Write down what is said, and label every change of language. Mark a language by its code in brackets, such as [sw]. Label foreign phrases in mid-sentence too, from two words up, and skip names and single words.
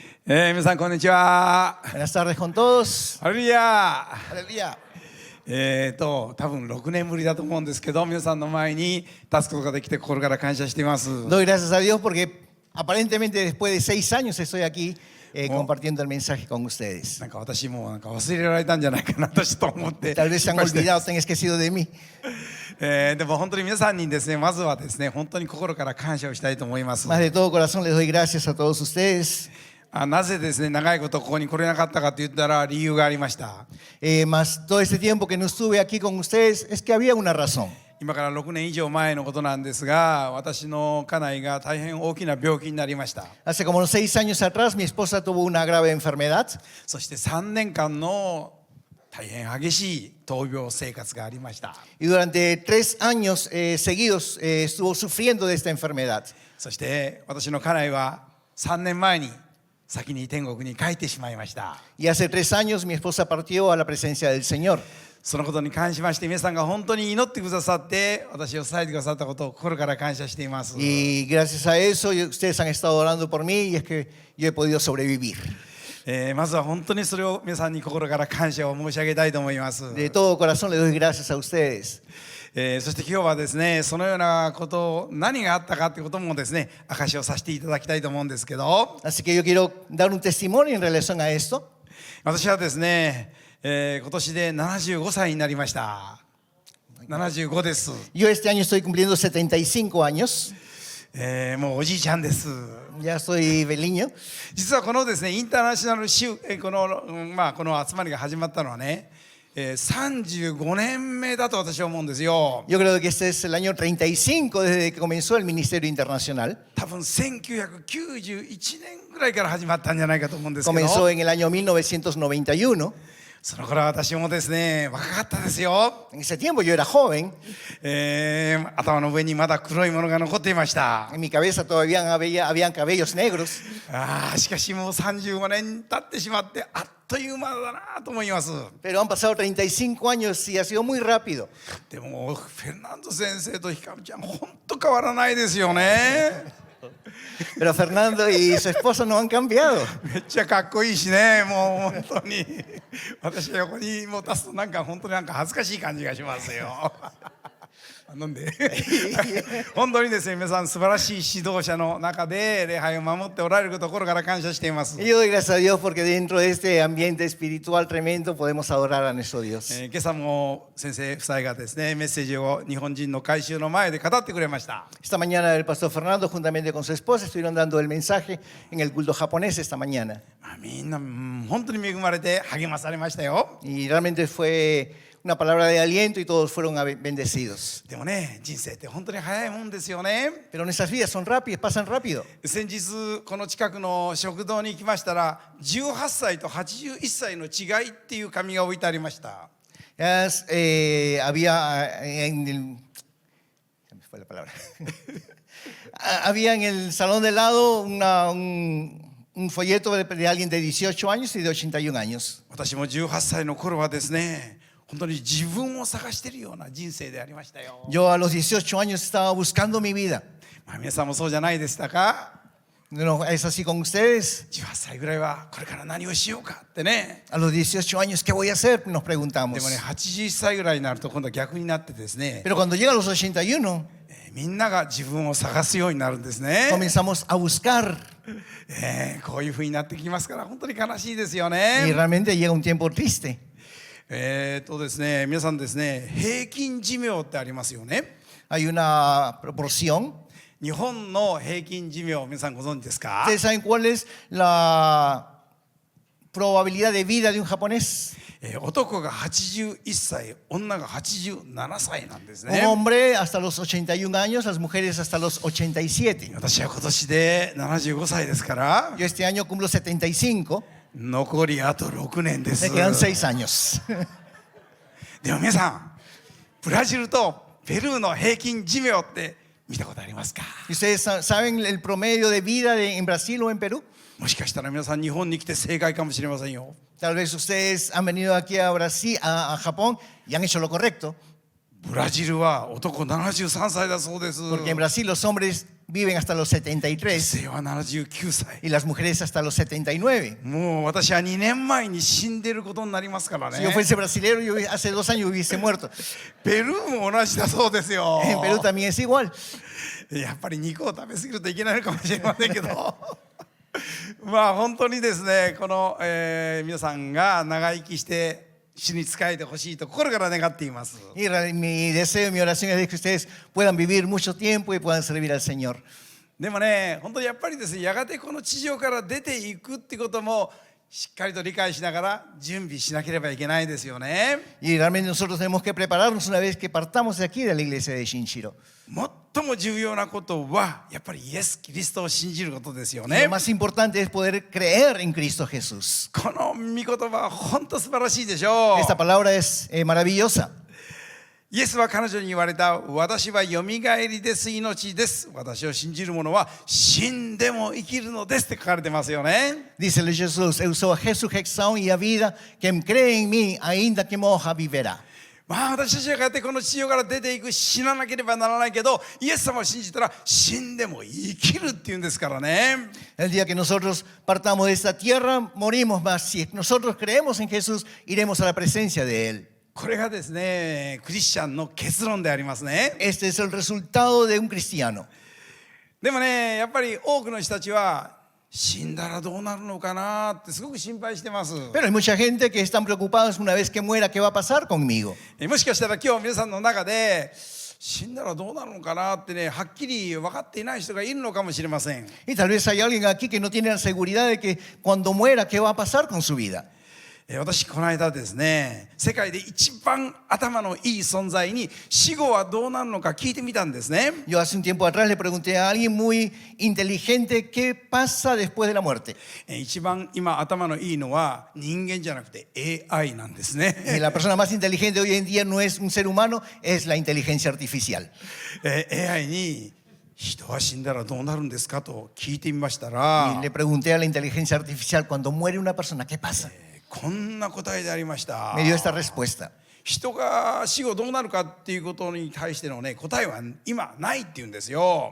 [ja] 皆さんこんにちは。 [es] Buenas tardes con todos. [ja] ハレルヤ。 [es] Aleluya. [ja] 多分6年ぶりだと思うんですけど、皆さんの前に立つことができて心から感謝しています。 [es] Doy gracias a Dios porque aparentemente después de 6 años estoy aquí compartiendo el mensaje con ustedes. [ja] なんか私も忘れられたんじゃないかなとちょっと思って [es] Tal vez se han [ja] 心配して [es] olvidado, se han esquecido de mí. [ja] でも本当に皆さんにですね、まずはですね、本当に心から感謝をしたいと思います。 [es] Más de todo corazón les doy gracias a todos ustedes. [ja] なぜですね、長いことここに来れなかったかと言ったら理由がありました。 [es] Más todo este tiempo que no estuve aquí con ustedes es que había una razón. [ja] 今から6年以上前のことなんですが、私の家内が大変大きな病気になりました。 [es] Hace como unos 6 años atrás mi esposa tuvo una grave enfermedad [ja] そして3年間の大変激しい闘病生活がありました。 [es] y durante 3 años seguidos estuvo sufriendo de esta enfermedad. [ja] そして私の家内は3年前に先に天国に帰ってしまいました。 [es] Y hace 3 años mi esposa partió a la presencia del Señor. [ja] そのことに関しまして皆さんが本当に祈ってくださって私を支えてくださったことを心から感謝しています。 [es] Y gracias a eso ustedes han estado orando por mí y es que yo he podido sobrevivir. [ja] まずは本当にそれを皆さんに心から感謝を申し上げたいと思います。 [es] De todo corazón les doy gracias a ustedes. [ja] そして今日はですね、そのようなこと何があったかということもですね、証しをさせていただきたいと思うんですけど、 [es] Así que yo quiero dar un testimonio en relación a esto. [ja] 私はですね、今年で75歳になりました。75です。 [es] Yo este año estoy cumpliendo 75 años. [ja] もうおじいちゃんです。 [es] Ya soy beliño. [ja] 実はこのですね、インターナショナル集この集まりが始まったのはね、35年目だと私は思うんですよ。 [es] Yo creo que este es el año 35 desde que comenzó el Ministerio Internacional. [ja] 多分1991年ぐらいから始まったんじゃないかと思うんですけど、 [es] Comenzó en el año 1991. [ja] その頃は私もですね、若かったですよ。 [es] En ese tiempo yo era joven. [ja] 頭の上にまだ黒いものが残っていました。 [es] En mi cabeza todavía habían cabellos negros. [ja] しかしもう35年経ってしまってあっという間だなと思います。 [es] Pero han pasado 35 años y ha sido muy rápido. [ja] でもフェルナンド先生とひかるちゃん本当変わらないですよね。 [es] Pero Fernando y su esposa no han cambiado. [ja] めっちゃかっこいいしね、もう本当に私横にもう立つとなんか本当になんか恥ずかしい感じがしますよ。なんで本当にですね、皆さん素晴らしい指導者の中で礼拝を守っておられることを心から感謝しています。 [es] Y yo doy gracias a Dios porque dentro de este ambiente espiritual tremendo podemos adorar a nuestro Dios. [ja] 今朝も先生夫妻がですね、メッセージを日本人の改宗の前で語ってくれました。 [es] Esta mañana el pastor Fernando juntamente con su esposa estuvieron dando el mensaje en el culto japonés esta mañana. [ja] みんな本当に恵まれて励まされましたよ。 [es] Y realmente fue una palabra de aliento y todos fueron bendecidos. [ja] でもね、人生って本当に早いもんですよね。 [es] Pero nuestras vidas son rápidas, pasan rápido. [ja] 先日この近くの食堂に行きましたら、18歳と81歳の違いっていう紙が置いてありました。 [es] Había en el... Se me fue la palabra. Había en el salón de lado un folleto de alguien de 18 años y de 81 años. [ja] 私も18歳の頃はですね、本当に自分を探しているような人生でありましたよ。 [es] Yo a los 18 años estaba buscando mi vida. [ja] 皆さんもそうじゃないでしたか？ [es] ¿No es así con ustedes? [ja] 18 歳ぐらいはこれから何をしようかってね。 [es] A los 18 años, ¿qué voy a hacer? Nos [ja] で [es] preguntamos. [ja] もね、81歳ぐらいになると今度は逆になってですね、 [es] Pero cuando llega a los 81, [ja] みんなが自分を探すようになるんですね。 [es] comenzamos a buscar. [ja] こういう風になってきますから本当に悲しいですよ [es] Y [ja] ね。 [es] realmente llega un tiempo triste. [ja] ですね、皆さんですね、平均寿命ってありますよね。 [es] Hay una proporción. [ja] 日本の平均寿命、皆さんご存知ですか？ [es] ¿Ustedes saben cuál es la probabilidad de vida de un japonés? [ja] 男が81歳、女が87歳なんです [es] Un [ja] ね。 [es] hombre hasta los 81 años, las mujeres hasta los 87. [ja] 私は今年で75歳ですから、 [es] Yo este año cumplo 75. [ja] 残りあと6年です。 [es] Me quedan 6 años. [ja] でも皆さん、ブラジルとペルーの平均寿命って見たことありますか？ [es] ¿Y ustedes saben el promedio de vida en Brasil o en Perú? [ja] もしかしたら皆さん日本に来て正解かもしれませんよ。 [es] Tal vez ustedes han venido aquí a Brasil, a Japón y han hecho lo correcto. [ja] ブラジルは男73歳だそうです。 [es] Porque en Brasil los hombres viven hasta los 73 [ja] 女性は79歳。 [es] y las mujeres hasta los 79. [ja] もう私は2年前に死んでることになりますからね。 [es] Si yo fuese brasilero, yo hace 2 años hubiese muerto. [ja] ペルーも同じだそうですよ。 [es] En Perú también es igual. [ja] やっぱり肉を食べ過ぎるといけないのかもしれませんけどまあ本当にですね、この、皆さんが長生きして主に仕えてほしいと心から願っています。 [es] Y mi deseo, mi oración es de que ustedes puedan vivir mucho tiempo y puedan servir al Señor. [ja] でもね、本当にやっぱりですね、やがてこの地上から出ていくってこともしっかりと理解しながら準備しなければいけないですよね。 [es] Y realmente nosotros tenemos que prepararnos una vez que partamos de aquí de la iglesia de Shinshiro. [ja] 最も重要なことはやっぱりイエス・キリストを信じることですよ [es] Y [ja] ね [es] lo。más importante es poder creer en Cristo Jesús. [ja] この御言葉は本当素晴らしいでしょ [es] Esta [ja] う。 [es] palabra es maravillosa. [ja] イエスは彼女に言われた。私はよみがえりです、命です。私を信じる者は死んでも生きるのですって書かれてますよね。 [es] Dícele Jesús, [pt] eu sou a ressurreição e a vida, quem crê em mim, ainda que morra, viverá. [ja] まあ私たちはやがてこの地上から出ていく、死ななければならないけど、イエス様を信じたら死んでも生きるっていうんですからね。 [es] El día que nosotros partamos de esta tierra, morimos, mas si nosotros creemos en Jesús, iremos a la presencia de Él. [ja] これがですね、クリスチャンの結論でありますね。 [es] Este es el resultado de un cristiano. [ja] でもね、やっぱり多くの人たちは死んだらどうなるのかなってすごく心配してます。 [es] Pero hay mucha gente que están preocupados una vez que muera, ¿qué va a pasar conmigo? [ja] もしかしたら今日皆さんの中で死んだらどうなるのかなってね、はっきり分かっていない人がいるのかもしれません。 [es] Y tal vez hay alguien aquí que no tiene la seguridad de que cuando muera, ¿qué va a pasar con su vida? [ja] 私この間ですね、世界で一番頭のいい存在に死後はどうなるのか聞いてみたんですね。 [es] Yo hace un tiempo atrás le pregunté a alguien muy inteligente qué pasa después de la muerte. [ja] 一番今頭のいいのは人間じゃなくて AI なんですね。 [es] Y la persona más inteligente hoy en día no es un ser humano, es la inteligencia artificial. [ja] AI に人は死んだらどうなるんですかと聞いてみましたら [es] Y le pregunté a la inteligencia artificial, cuando muere una persona, ¿qué pasa? [ja] こんな答えでありました。 [es] Me dio esta respuesta. [ja] 人が死後どうなるかっていうことに対してのね、答えは今ないっていうんですよ。